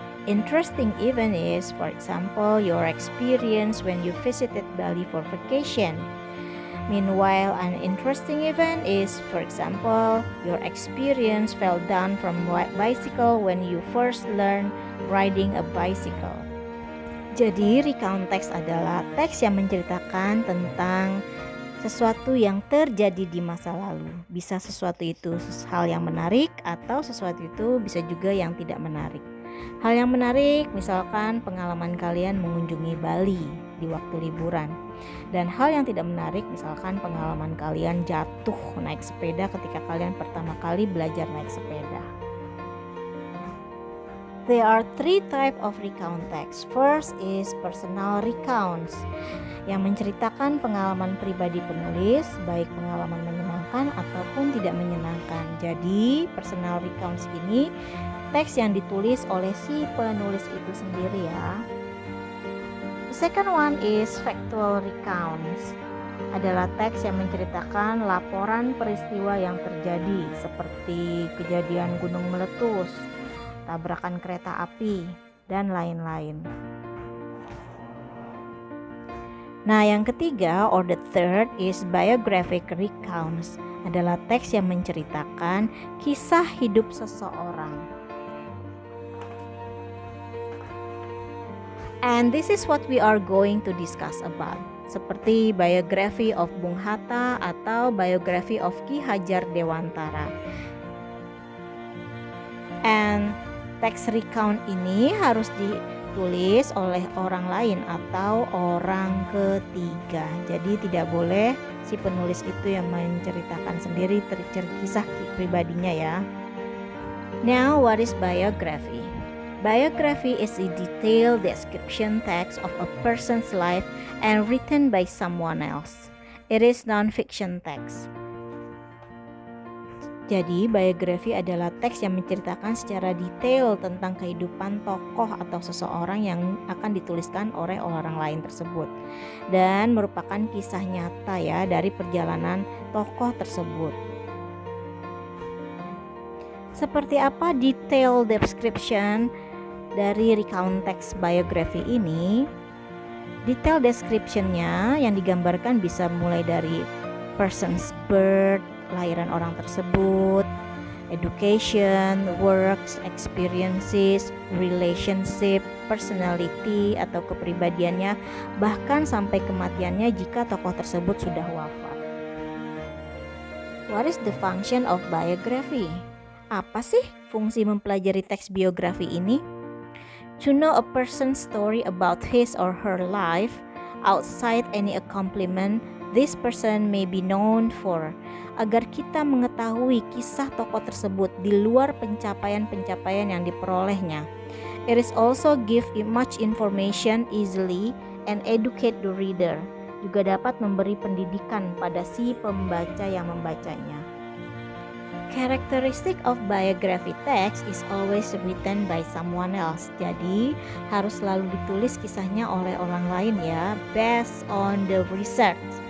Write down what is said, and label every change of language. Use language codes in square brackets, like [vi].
[en] Interesting event is, for example, your experience when you visited Bali for vacation. Meanwhile, an interesting event is, for example, your experience fell down from bicycle when you first learned riding a bicycle. [id] Jadi, recount text adalah teks yang menceritakan tentang sesuatu yang terjadi di masa lalu. Bisa sesuatu itu hal yang menarik atau sesuatu itu bisa juga yang tidak menarik. Hal yang menarik misalkan pengalaman kalian mengunjungi Bali di waktu liburan. Dan hal yang tidak menarik misalkan pengalaman kalian jatuh naik sepeda ketika kalian pertama kali belajar naik sepeda. [en] There are three types of recount text. First is personal recounts, [id] yang menceritakan pengalaman pribadi penulis, baik pengalaman menyenangkan ataupun tidak menyenangkan. Jadi, personal recounts ini teks yang ditulis oleh si penulis itu sendiri ya. [en] The second one is factual recounts. [id] Adalah teks yang menceritakan laporan peristiwa yang terjadi seperti kejadian gunung meletus, tabrakan kereta api, dan lain-lain. Nah, yang ketiga [en] or the third is biographic recounts. [id] Adalah teks yang menceritakan kisah hidup seseorang. [en] And this is what we are going to discuss about. [id] Seperti [en] biography of [id] Bung Hatta atau biography of Ki Hajar Dewantara. And teks recount ini harus ditulis oleh orang lain atau orang ketiga. Jadi tidak boleh si penulis itu yang menceritakan sendiri kisah pribadinya ya. [en] Now, what is biography? Biography is a detailed description text of a person's life and written by someone else. It is non-fiction text. [id] Jadi, biografi adalah teks yang menceritakan secara detail tentang kehidupan tokoh atau seseorang yang akan dituliskan oleh orang lain tersebut. Dan merupakan kisah nyata ya dari perjalanan tokoh tersebut. Seperti apa [en] detail description [id] dari recount text biografi ini? Detail description-nya yang digambarkan bisa mulai dari [en] person's birth, [id] kelahiran orang tersebut, [en] education, works, experiences, relationship, personality [id] atau kepribadiannya, bahkan sampai kematiannya jika tokoh tersebut sudah wafat. [en] What is the function of biography? [id] Apa sih fungsi mempelajari teks biografi ini? [en] To know a person's story about his or her life outside any accomplishment this person may be known for, [id] agar kita mengetahui kisah tokoh tersebut di luar pencapaian-pencapaian yang diperolehnya. [en] It is also give much information easily and educate the reader. [id] Juga dapat memberi pendidikan pada si pembaca yang membacanya. [en] Characteristic of biography text is always written by someone else. [id] Jadi harus selalu ditulis kisahnya oleh orang lain ya, [en] based on the research.